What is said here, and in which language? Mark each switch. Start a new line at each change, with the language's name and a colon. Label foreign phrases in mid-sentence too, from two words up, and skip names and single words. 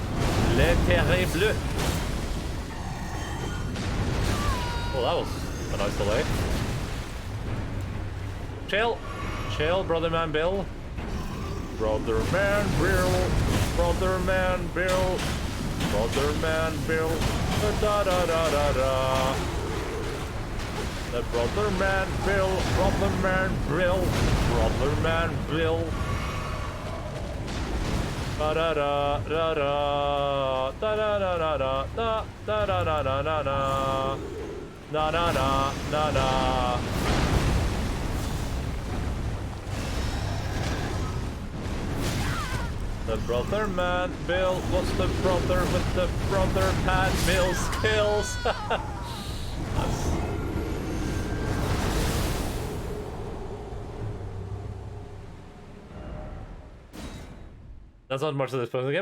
French: Le terrible.
English: Oh, that was a nice delay. Chill. Chill, brother man Bill. Brother man Bill. Brother man Bill. Brother man Bill. Da da da da da. The brother man Bill. Brother man Bill. Brother man Bill. Da da da da da da da da da da da da da da da da. Na na na na na. The brother man Bill. What's the brother with the brother man Bill skills? That's not much of this point in the game.